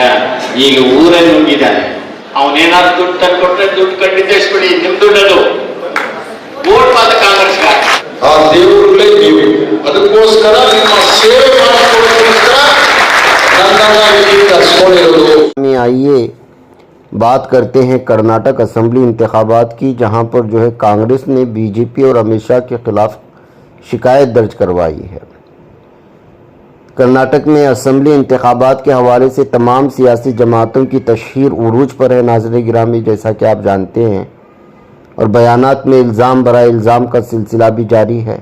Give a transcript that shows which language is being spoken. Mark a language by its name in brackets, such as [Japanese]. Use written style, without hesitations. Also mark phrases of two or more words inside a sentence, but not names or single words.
[Kannada] ಈಗ ಊರೇ ನುಂಗಿದ್ದಾನೆ. ಅವನೇನಾದ್ರು ದುಡ್ಡು ತಂದು ಕೊಟ್ರೆ ದುಡ್ಡು ಕಂಡಿದ್ದೇಸ್ಬಿಡಿ, ನಿಮ್ ದುಡ್ಡದು. ಓಟ್ ಮಾತ್ರ ಕಾಂಗ್ರೆಸ್. ಆ ದೇವರುಗಳೇ ನೀವು, ಅದಕ್ಕೋಸ್ಕರ ನಿಮ್ಮ ಸೇವೆ ಮಾಡೋದಕ್ಕೋಸ್ಕರ ನನ್ನನ್ನು ಕರ್ಸ್ಕೊಂಡಿರೋದು. [Urdu] آئیے بات کرتے ہیں کرناٹک اسمبلی انتخابات کی، جہاں پر جو ہے کانگریس نے بی جے پی اور امت شاہ کے خلاف شکایت درج کروائی ہے. کرناٹک میں اسمبلی انتخابات کے حوالے سے تمام سیاسی جماعتوں کی تشہیر عروج پر ہے ناظرین گرامی، جیسا کہ آپ جانتے ہیں، اور بیانات میں الزام برائے الزام کا سلسلہ بھی جاری ہے.